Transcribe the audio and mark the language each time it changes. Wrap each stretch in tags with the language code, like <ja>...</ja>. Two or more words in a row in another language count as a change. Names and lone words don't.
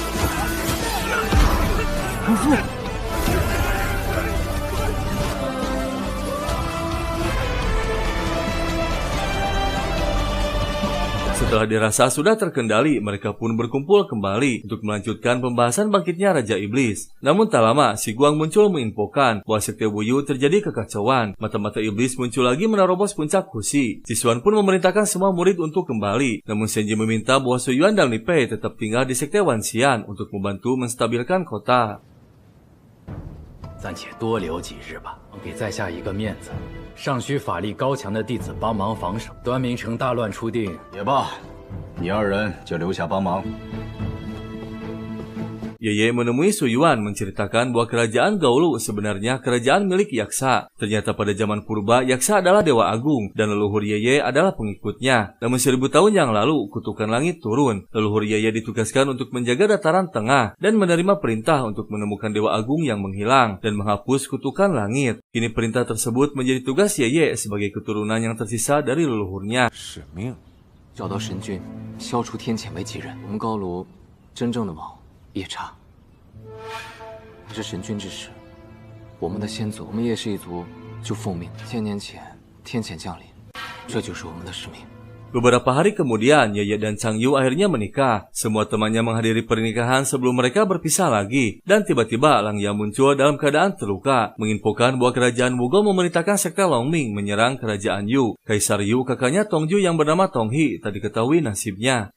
<id>Setelah dirasa sudah terkendali, mereka pun berkumpul kembali untuk melanjutkan pembahasan bangkitnya Raja Iblis. Namun tak lama, Si Guang muncul menginfokan bahwa sekte Wuyu terjadi kekacauan. Mata-mata iblis muncul lagi menerobos puncak Kusi. Cixuan pun memerintahkan semua murid untuk kembali. Namun Shenji meminta bahwa Suyuan dan Li Pei tetap tinggal di sekte Wanxian untuk membantu menstabilkan kota.</id> <zh>暂且多留几日吧，给在下一个面子。尚需法力高强的弟子帮忙防守。端明城大乱初定，也罢，你二人就留下帮忙。</zh> <id>Yeye menemui Suyuan menceritakan bahwa kerajaan Gaolu sebenarnya kerajaan milik Yaksa. Ternyata pada zaman purba, Yaksa adalah dewa agung dan leluhur Yeye adalah pengikutnya. Namun 1000 tahun yang lalu, kutukan langit turun. Leluhur Yeye ditugaskan untuk menjaga dataran tengah dan menerima perintah untuk menemukan dewa agung yang menghilang dan menghapus kutukan langit. Kini perintah tersebut menjadi tugas Yeye sebagai keturunan yang tersisa dari leluhurnya.</id> <zh>使命，找到神君，消除天谴为己任。我们高卢真正的王夜叉，他是神君之时，我们的先祖，我们叶氏一族就奉命。1000年前天谴降临，这就是我们的使命。</zh> <id>Beberapa hari kemudian, Yeye dan Changyu akhirnya menikah. Semua temannya menghadiri pernikahan sebelum mereka berpisah lagi. Dan tiba-tiba Langya muncul dalam keadaan terluka, menginfokan bahwa kerajaan Wugou memerintahkan sekte Longming menyerang kerajaan Yu. Kaisar Yu, kakaknya Tongju yang bernama Tonghi, tak diketahui nasibnya.</id>